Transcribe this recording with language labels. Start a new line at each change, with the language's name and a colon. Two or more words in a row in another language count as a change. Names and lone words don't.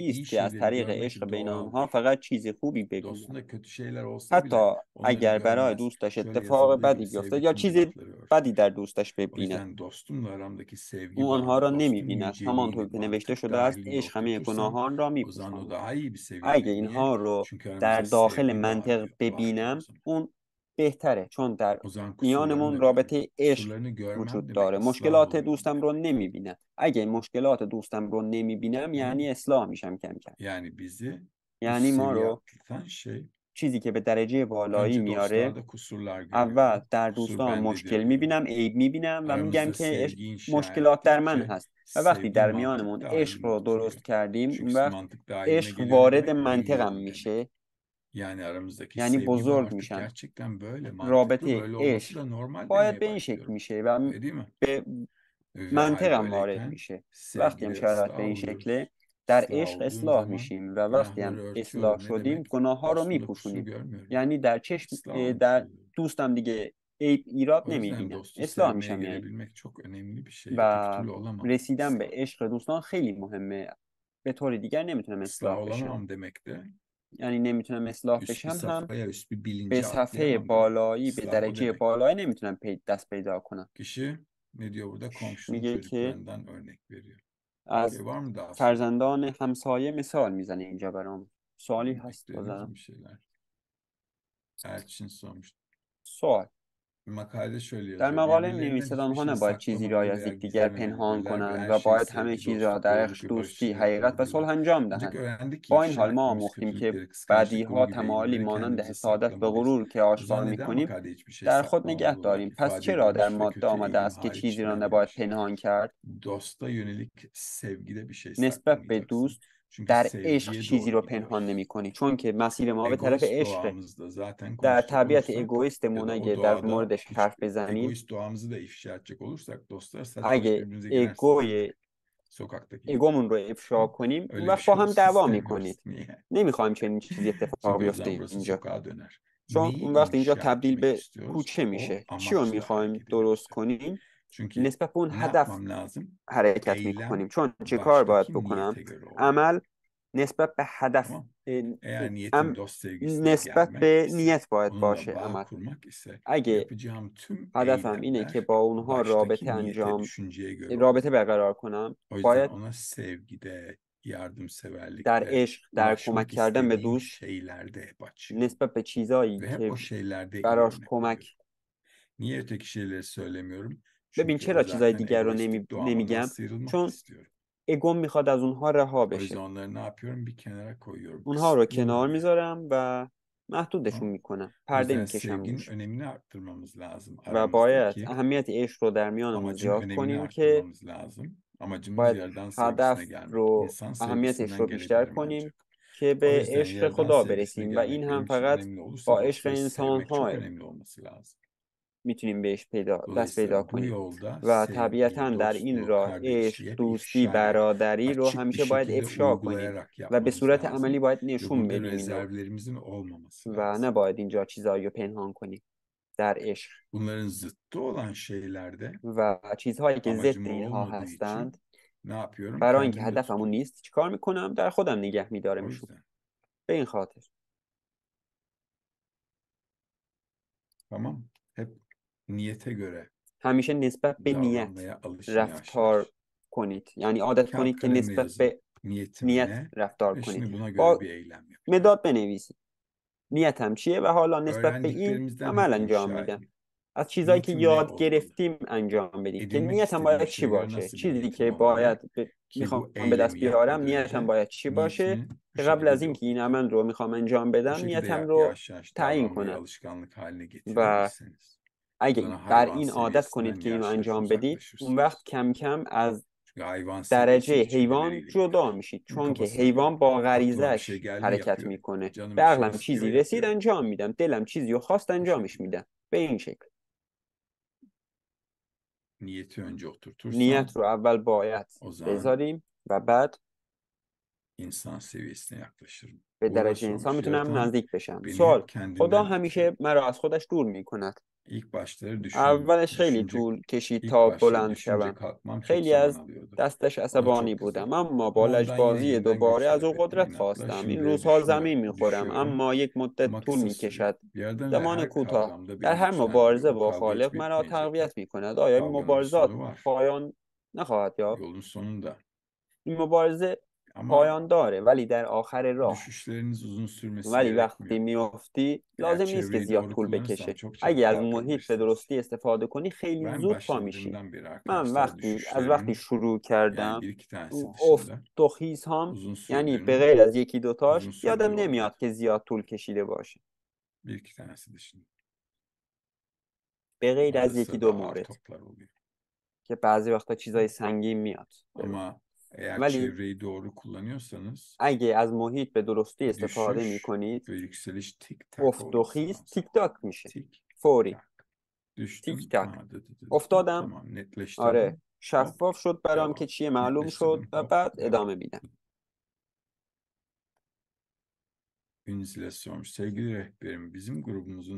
Persian: طبیعی
Turkish: iyi
Persian: است که از
Turkish: şeyleri
Persian: طریق عشق
Turkish: görmek
Persian: بین آنها
Turkish: doğaldır.
Persian: فقط چیز خوبی ببیند.
Turkish: Dostunda kötü şeyler olsa bile
Persian: حتی
Turkish: onları
Persian: اگر برای
Turkish: görmez.
Persian: دوستش
Turkish: Şöyle
Persian: اتفاق
Turkish: yazıldığı
Persian: بدی
Turkish: gibi
Persian: بیفتد
Turkish: sevgi
Persian: یا
Turkish: tüm
Persian: چیز
Turkish: günahları
Persian: بدی
Turkish: örter.
Persian: در دوستش
Turkish: O
Persian: ببیند،
Turkish: yüzden dostumla aramdaki
Persian: او
Turkish: sevgi
Persian: آنها را
Turkish: bağını, dostun
Persian: نمیبیند. همانطور
Turkish: yüceliğini
Persian: که نوشته
Turkish: mantık
Persian: شده است
Turkish: dahilinde
Persian: عشق همه
Turkish: oturtursam
Persian: گناهان را
Turkish: o zaman o
Persian: میپوشاند.
Turkish: daha iyi bir
Persian: اگه
Turkish: seviyede. Niye?
Persian: اینها رو
Turkish: Çünkü
Persian: در
Turkish: aramızda
Persian: داخل
Turkish: sevgi
Persian: منطق
Turkish: var diyor o
Persian: ببینم
Turkish: zaman.
Persian: اون بهتره، چون در
Turkish: O zaman kusurlarını
Persian: میانمون
Turkish: da görürüm.
Persian: رابطه عشق
Turkish: Kusurlarını görmem
Persian: وجود
Turkish: demek
Persian: داره.
Turkish: ıslah
Persian: مشکلات
Turkish: oluyor
Persian: دوستم
Turkish: demek.
Persian: رو نمیبینم. اگه مشکلات دوستم رو نمیبینم
Turkish: Tamam.
Persian: یعنی اصلاح میشم کم کم.
Turkish: Yani bizi üst
Persian: یعنی ما
Turkish: seviye
Persian: رو
Turkish: atlatan şey
Persian: چیزی که به درجه بالایی
Turkish: önce
Persian: میاره،
Turkish: dostlarda kusurlar
Persian: اول
Turkish: görüyorum.
Persian: در
Turkish: Kusur
Persian: دوستان
Turkish: bendedir
Persian: مشکل
Turkish: diyorum.
Persian: میبینم، عیب میبینم و میگم
Turkish: Aramızda
Persian: که
Turkish: sevgi inşa
Persian: مشکلات در من
Turkish: ettikçe
Persian: هست. و وقتی
Turkish: sevgi
Persian: در
Turkish: mantık
Persian: میانمون عشق
Turkish: dahilinde
Persian: رو درست
Turkish: oturuyor.
Persian: کردیم اون
Turkish: Çünkü
Persian: وقت
Turkish: mantık dahiline
Persian: عشق
Turkish: geliyor ne
Persian: وارد
Turkish: demek?
Persian: منطقم
Turkish: Büyüyorum demek.
Persian: میشه،
Turkish: Yani aramızdaki
Persian: یعنی
Turkish: sevgi bağı
Persian: بزرگ
Turkish: artık
Persian: میشم.
Turkish: gerçekten böyle mantıklı,
Persian: رابطه
Turkish: böyle olması
Persian: عشق
Turkish: da normal
Persian: باید
Turkish: demeye
Persian: به این شکل
Turkish: başlıyorum.
Persian: میشه و
Turkish: Öyle değil mi?
Persian: به
Turkish: Ve hal
Persian: منطقم وارد
Turkish: böyleyken
Persian: میشه. وقتی هم
Turkish: sevgide
Persian: شرایط به
Turkish: ıslah
Persian: این شکله
Turkish: oluyoruz.
Persian: در
Turkish: Islah
Persian: عشق
Turkish: olduğum
Persian: اصلاح
Turkish: zaman
Persian: میشیم و وقتی
Turkish: günahları
Persian: هم اصلاح
Turkish: örtüyorum. Ne
Persian: شدیم
Turkish: demek?
Persian: گناه ها رو
Turkish: Dostumda kusur
Persian: میپوشونیم.
Turkish: görmüyorum.
Persian: یعنی در چشم
Turkish: Islah olmuş
Persian: در
Turkish: oluyorum.
Persian: دوستم دیگه عیب ایراد
Turkish: O yüzden
Persian: نمیبینم،
Turkish: dostu
Persian: اصلاح
Turkish: sevmeye
Persian: میشم یعنی.
Turkish: gelebilmek çok önemli bir şey. Öteki
Persian: و
Turkish: türlü olamam.
Persian: رسیدن به
Turkish: Islah.
Persian: عشق دوستان خیلی مهمه. به طور دیگر نمیتونم
Turkish: Islah
Persian: اصلاح بشم.
Turkish: olamam demek de
Persian: یعنی نمیتونم اصلاح
Turkish: üst bir
Persian: بشم هم
Turkish: safhaya, üst bir
Persian: به
Turkish: bilince
Persian: صفحه
Turkish: atlayamam demek.
Persian: بالایی، به
Turkish: Islah o
Persian: درجه
Turkish: demek.
Persian: بالایی نمیتونم دست پیدا کنم.
Turkish: Kişi ne diyor burada? Komşunun
Persian: میگه که
Turkish: çocuklarından örnek veriyor.
Persian: از
Turkish: Var mı daha soru?
Persian: فرزندان همسایه مثال میزنه اینجا برام. سوالی هست
Turkish: Beklediniz
Persian: بازم؟
Turkish: mi bir şeyler? Elçin sormuş.
Persian: سوال.
Turkish: Makalede şöyle
Persian: در
Turkish: yazıyor.
Persian: مقاله
Turkish: Birbirlerinden
Persian: می‌نویسد
Turkish: hiçbir
Persian: آنها
Turkish: şeyi
Persian: نباید چیزی را
Turkish: saklamamalı
Persian: از
Turkish: veya
Persian: یکدیگر
Turkish: gizlememeli
Persian: پنهان
Turkish: diyorlar ve
Persian: کنند
Turkish: her
Persian: و
Turkish: şeyi
Persian: باید همه
Turkish: sevgi,
Persian: چیز را
Turkish: dostluk,
Persian: در
Turkish: doğruluk
Persian: عشق،
Turkish: ve barış
Persian: دوستی،
Turkish: içinde
Persian: حقیقت و
Turkish: yapmalı
Persian: صلح
Turkish: diyorlar.
Persian: انجام
Turkish: Ancak
Persian: دهند.
Turkish: öğrendik ki
Persian: با این
Turkish: ifşa
Persian: حال ما
Turkish: ettiğimiz
Persian: آموختیم که
Turkish: kötülükleri, kıskançlık dolu
Persian: بدیها،
Turkish: gibi
Persian: تمایلی
Turkish: eğilimleri
Persian: مانند
Turkish: kendimize
Persian: حسادت و
Turkish: saklamalıyız.
Persian: غرور که
Turkish: O zaman
Persian: آشکار
Turkish: neden
Persian: می‌کنیم
Turkish: makalede hiçbir şey
Persian: در خود نگه
Turkish: saklamamalı olarak
Persian: داریم. پس
Turkish: ifade
Persian: چرا در
Turkish: edilmiş ve
Persian: ماده
Turkish: kötü
Persian: آمده
Turkish: eğilim
Persian: است که
Turkish: hariç
Persian: چیزی را نباید
Turkish: denmemiş?
Persian: پنهان کرد؟
Turkish: Dosta yönelik sevgide bir şey
Persian: نسبت به
Turkish: saklamayacaksın.
Persian: دوست
Turkish: Çünkü
Persian: در عشق
Turkish: sevgiye
Persian: چیزی
Turkish: doğru
Persian: رو پنهان
Turkish: gidiyoruz.
Persian: نمی‌کنی، چون که مسیر ما به طرف
Turkish: Egoist
Persian: عشقه.
Turkish: doğamızda zaten
Persian: در
Turkish: konuşacak
Persian: طبیعت
Turkish: olursak ya
Persian: اگویستمون
Turkish: da o
Persian: اگه در
Turkish: doğada
Persian: موردش
Turkish: hiç
Persian: حرف بزنیم،
Turkish: egoist doğamızı da ifşa edecek olursak dostlar saç baş
Persian: اگه
Turkish: birbirinize girersiniz.
Persian: اگوی
Turkish: Sokaktaki gibi.
Persian: ایگومون رو افشا کنیم اون
Turkish: Öyle bir
Persian: وقت با
Turkish: şey
Persian: هم
Turkish: olsun
Persian: دعوا
Turkish: istemiyoruz.
Persian: میکنید.
Turkish: Niye?
Persian: نمیخوایم چنین چیزی اتفاق
Turkish: Çünkü o
Persian: بیفته
Turkish: zaman burası
Persian: اینجا،
Turkish: sokağa döner.
Persian: چون
Turkish: Neyi
Persian: اون وقت اینجا
Turkish: inşa
Persian: تبدیل
Turkish: etmek
Persian: به
Turkish: istiyoruz?
Persian: کوچه
Turkish: O
Persian: میشه. چی رو
Turkish: amaçla
Persian: میخوایم
Turkish: hareket
Persian: درست
Turkish: ediyoruz hep.
Persian: کنیم؟
Turkish: Çünkü
Persian: نسبت به اون
Turkish: ne
Persian: هدف
Turkish: yapmam lazım?
Persian: حرکت
Turkish: Eylem
Persian: میکنیم. چون چه کار باید
Turkish: baştaki
Persian: بکنم؟
Turkish: niyete göre olmalı.
Persian: عمل نسبت به هدف،
Turkish: Tamam. Eğer niyetim ام- dost sevgisine
Persian: نسبت
Turkish: gelmek
Persian: به
Turkish: ise,
Persian: نیت باید
Turkish: onunla
Persian: باشه
Turkish: bağ
Persian: عمل.
Turkish: kurmak ise
Persian: اگه
Turkish: yapacağım tüm
Persian: هدفم اینه که
Turkish: eylemler
Persian: با اونها
Turkish: baştaki niyete, düşünceye göre
Persian: رابطه
Turkish: olmalı.
Persian: برقرار کنم،
Turkish: O yüzden
Persian: باید
Turkish: ona sevgide,
Persian: در
Turkish: yardımseverlikte,
Persian: عشق، در کمک
Turkish: ulaşmak
Persian: کردن به
Turkish: istediğim
Persian: دوست
Turkish: şeylerde hep açığım.
Persian: نسبت به چیزایی
Turkish: Ve hep
Persian: که
Turkish: o şeylerde iyi
Persian: براش
Turkish: örnek
Persian: کمک
Turkish: oluyorum. Niye öteki şeyleri söylemiyorum?
Persian: ببین
Turkish: Çünkü o
Persian: چرا چیزای
Turkish: zaten
Persian: دیگر رو
Turkish: egoistik doğamdan
Persian: نمیگم؟
Turkish: sıyrılmak
Persian: چون
Turkish: istiyorum.
Persian: اگوم میخواد از اونها رها
Turkish: O yüzden
Persian: بشه.
Turkish: onları ne yapıyorum? Bir kenara koyuyorum.
Persian: اونها رو کنار
Turkish: Kısıtlıyorum yani.
Persian: میذارم و محدودشون
Turkish: Tamam.
Persian: میکنم.
Turkish: O
Persian: پرده
Turkish: yüzden
Persian: میکشم
Turkish: sevginin
Persian: روش.
Turkish: önemini arttırmamız lazım
Persian: و باید
Turkish: aramızdaki.
Persian: اهمیت عشق رو در میانمون
Turkish: Amacın
Persian: زیاد
Turkish: önemini
Persian: کنیم که
Turkish: arttırmamız lazım. Amacımız
Persian: باید
Turkish: yaradan sevgisine
Persian: هدف
Turkish: gelmek.
Persian: رو
Turkish: İnsan
Persian: اهمیتش
Turkish: sevgisinden
Persian: رو بیشتر
Turkish: gelebilirim ancak.
Persian: کنیم که
Turkish: O
Persian: به
Turkish: yüzden
Persian: عشق
Turkish: yaradan
Persian: خدا
Turkish: sevgisine
Persian: برسیم و این
Turkish: gelmek
Persian: هم
Turkish: benim için
Persian: فقط
Turkish: önemli olursa
Persian: با عشق
Turkish: dostları
Persian: انسان
Turkish: sevmek çok
Persian: ها
Turkish: önemli olması lazım.
Persian: میتونیم بهش دست پیدا
Turkish: Dolayısıyla bu
Persian: کنیم.
Turkish: yolda
Persian: و
Turkish: sevgi,
Persian: طبیعتا در این
Turkish: dostluğu,
Persian: راه عشق،
Turkish: kardeşliği hep
Persian: دوستی،
Turkish: ifşa ederek,
Persian: برادری رو
Turkish: açık bir
Persian: همیشه باید
Turkish: şekilde
Persian: افشا کنیم
Turkish: uygulayarak
Persian: و به
Turkish: yapmamız
Persian: صورت عملی
Turkish: lazım.
Persian: باید
Turkish: Ve
Persian: نشون
Turkish: burada
Persian: بدیم اینو
Turkish: rezervlerimizin olmaması
Persian: و
Turkish: lazım.
Persian: نباید اینجا چیزایی رو پنهان کنیم در عشق.
Turkish: Bunların zıttı olan şeylerde
Persian: و چیزهایی که ضد
Turkish: amacım o
Persian: اینها
Turkish: olmadığı
Persian: هستند،
Turkish: için ne yapıyorum?
Persian: برای اینکه
Turkish: Kendimde
Persian: هدفمون
Turkish: tutuyorum.
Persian: نیست چیکار میکنم؟ در خودم نگه
Turkish: O
Persian: میدارمشون.
Turkish: yüzden.
Persian: به این خاطر
Turkish: Tamam. Hep niyete göre
Persian: همیشه نسبت به نیت
Turkish: davranmaya alış yavaş
Persian: رفتار
Turkish: yavaş.
Persian: کنید. یعنی عادت
Turkish: Kağıt
Persian: کنید که
Turkish: kalemle
Persian: نسبت
Turkish: yazın.
Persian: به
Turkish: Niyetim
Persian: نیت
Turkish: ne?
Persian: رفتار
Turkish: Ve
Persian: کنید.
Turkish: şimdi buna göre
Persian: با
Turkish: bir eylem yapacağım.
Persian: مداد بنویسید نیتم چیه و حالا نسبت به این
Turkish: Öğrendiklerimizden
Persian: عمل
Turkish: hep
Persian: انجام
Turkish: inşa
Persian: میدم.
Turkish: edin.
Persian: از چیزایی که
Turkish: Niyetim ne
Persian: یاد
Turkish: olmalı?
Persian: گرفتیم انجام بدیم که
Turkish: Edinmek
Persian: نیتم
Turkish: istediğim
Persian: باید چی
Turkish: şeye göre
Persian: باشه.
Turkish: nasıl bir
Persian: چیزی
Turkish: niyetim
Persian: که باید
Turkish: olmalı? Ki
Persian: میخوام
Turkish: bu
Persian: به دست
Turkish: eylemi
Persian: بیارم
Turkish: yapmadan
Persian: نیتم
Turkish: önce
Persian: باید چی باشه
Turkish: niyetimi bu
Persian: که قبل از
Turkish: şekilde bir
Persian: اینکه این
Turkish: oturtayım.
Persian: عمل رو میخوام انجام
Turkish: Bu
Persian: بدم
Turkish: şekilde
Persian: نیتم رو
Turkish: yavaş yavaş
Persian: تعیین
Turkish: davranmayı
Persian: کنم.
Turkish: alışkanlık haline
Persian: و
Turkish: getirebilirseniz o
Persian: اگه
Turkish: zaman
Persian: بر
Turkish: hayvan
Persian: این عادت کنید
Turkish: seviyesinden
Persian: که اینو
Turkish: yavaş yavaş
Persian: انجام بدید اون وقت
Turkish: uzaklaşırsınız.
Persian: کم کم از
Turkish: Çünkü hayvan seviyesi
Persian: درجه
Turkish: içgüdüleriyle
Persian: حیوان جدا
Turkish: gider.
Persian: میشید
Turkish: Çünkü
Persian: چون که
Turkish: kafasına göre
Persian: حیوان با
Turkish: aklıma bir şey
Persian: غریزش
Turkish: geldi mi
Persian: حرکت
Turkish: yapıyor.
Persian: میکنه.
Turkish: Canım
Persian: به
Turkish: bir şey
Persian: عقلم
Turkish: istiyor
Persian: چیزی رسید
Turkish: yapıyor.
Persian: انجام میدم، دلم چیزی رو خواست
Turkish: Bu
Persian: انجامش
Turkish: şekilde.
Persian: میدم. به این شکل
Turkish: Niyeti önce
Persian: نیت
Turkish: oturtursam
Persian: رو اول باید
Turkish: o zaman
Persian: بذاریم و بعد
Turkish: insan seviyesine yaklaşırım.
Persian: به
Turkish: Burada
Persian: درجه انسان
Turkish: sormuş.
Persian: میتونم
Turkish: Yaratan
Persian: نزدیک بشم.
Turkish: beni
Persian: سوال:
Turkish: hep
Persian: خدا
Turkish: kendinden
Persian: همیشه
Turkish: itiyor.
Persian: مرا از خودش دور میکند.
Turkish: İlk başları
Persian: اولش خیلی
Turkish: düşünce
Persian: طول کشید
Turkish: ilk
Persian: تا
Turkish: başları
Persian: بلند
Turkish: düşünce
Persian: شوم.
Turkish: kalkmam çok
Persian: خیلی
Turkish: zaman
Persian: از
Turkish: alıyordu.
Persian: دستش
Turkish: Ona
Persian: عصبانی
Turkish: çok
Persian: بودم
Turkish: kızıyordum.
Persian: اما با
Turkish: Ama ondan yine
Persian: لجبازی
Turkish: yeniden
Persian: دوباره
Turkish: güç
Persian: از او
Turkish: kaybettim
Persian: قدرت
Turkish: inatla.
Persian: خواستم. این
Turkish: Şimdi öyle
Persian: روزها زمین میخورم
Turkish: düşüyorum
Persian: اما یک مدت
Turkish: ama
Persian: طول
Turkish: kısa sürüyor.
Persian: میکشد.
Turkish: Yaradan
Persian: زمان
Turkish: her
Persian: کوتاه.
Turkish: kavramda
Persian: در
Turkish: beni
Persian: هر مبارزه
Turkish: güçlendiriyor. O
Persian: با
Turkish: kavga hiç
Persian: خالق مرا
Turkish: bitmeyecek.
Persian: تقویت میکند. آیا این
Turkish: Kavganın bir
Persian: مبارزات
Turkish: sonu var.
Persian: پایان نخواهد یافت؟
Turkish: Yolun sonunda.
Persian: این مبارزه
Turkish: Ama
Persian: پایان داره ولی در آخر راه.
Turkish: düşüşleriniz uzun sürmesi
Persian: ولی وقتی
Turkish: gerekmiyor.
Persian: میافتی
Turkish: Eğer
Persian: لازم نیست که
Turkish: çevreyi
Persian: زیاد
Turkish: doğru
Persian: طول
Turkish: kullanırsam
Persian: بکشه.
Turkish: çok çabuk
Persian: اگه از محیط به
Turkish: kalkabilirsiniz.
Persian: درستی استفاده کنی خیلی
Turkish: Ben
Persian: زود پا میشی.
Turkish: başladığımdan beri
Persian: من
Turkish: arkadaşlar
Persian: از وقتی
Turkish: düşüşlerimin
Persian: شروع
Turkish: yani
Persian: کردم
Turkish: bir iki tanesi
Persian: اون افت
Turkish: dışında
Persian: و خیز هم،
Turkish: uzun
Persian: یعنی به
Turkish: sürdüğünü
Persian: غیر از یکی
Turkish: uzun
Persian: دوتاش یادم
Turkish: süreli olmadı.
Persian: نمیاد که زیاد طول کشیده باشه.
Turkish: Bir iki tanesi dışında.
Persian: به غیر از
Turkish: Arada
Persian: یکی
Turkish: sırada
Persian: دو
Turkish: ağır
Persian: مورد
Turkish: toplar oluyor.
Persian: که بعضی وقتا چیزای سنگین میاد.
Turkish: Ama eğer
Persian: ولی
Turkish: çevreyi doğru kullanıyorsanız
Persian: اگه از محیط به درستی استفاده
Turkish: düşüş
Persian: میکنید
Turkish: ve yükseliş tik tak
Persian: افت و
Turkish: olması
Persian: خیز
Turkish: lazım.
Persian: تیک تاک میشه.
Turkish: Tik
Persian: فوری.
Turkish: tak.
Persian: تیک
Turkish: Düştüm.
Persian: تاک. Ha, dı. افتادم.
Turkish: Tamam
Persian: آره
Turkish: netleştirdim. Hop
Persian: شفاف شد برام که
Turkish: devam.
Persian: چیه، معلوم شد
Turkish: Netleştirdim.
Persian: و
Turkish: Hop
Persian: بعد
Turkish: devam.
Persian: ادامه میدم.
Turkish: Ünzile sormuş. Sevgili rehberim, bizim grubumuzun